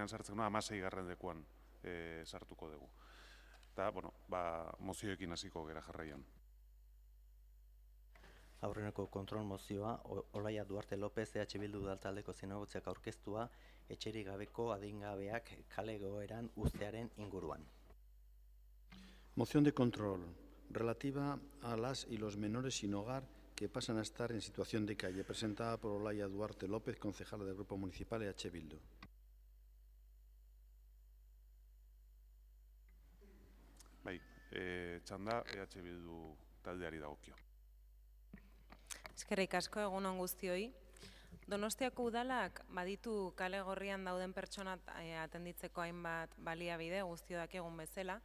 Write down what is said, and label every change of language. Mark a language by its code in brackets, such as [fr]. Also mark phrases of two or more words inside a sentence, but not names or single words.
[eu] sartzen duguna, 16. lekuan sartuko dugu. Eta, bueno, mozioekin hasiko gera jarraian. Aurreneko kontrol mozioa, Olaia Duarte López EH Bildu udaltaldeko zinegotziak aurkeztua, etxerik gabeko adingabeak kale egoeran uztearen inguruan. [es] Moción de control relativa a las y los menores sin hogar que pasan a estar en situación de calle, presentada por Olaia Duarte López, concejala del Grupo Municipal EH Bildu. [eu] Bai, txanda EH Bildu taldeari dagokio. Eskerrik asko, egun on guztioi. Donostiako udalak baditu kale gorrian dauden pertsona atenditzeko hainbat baliabide guztio dakigun bezala.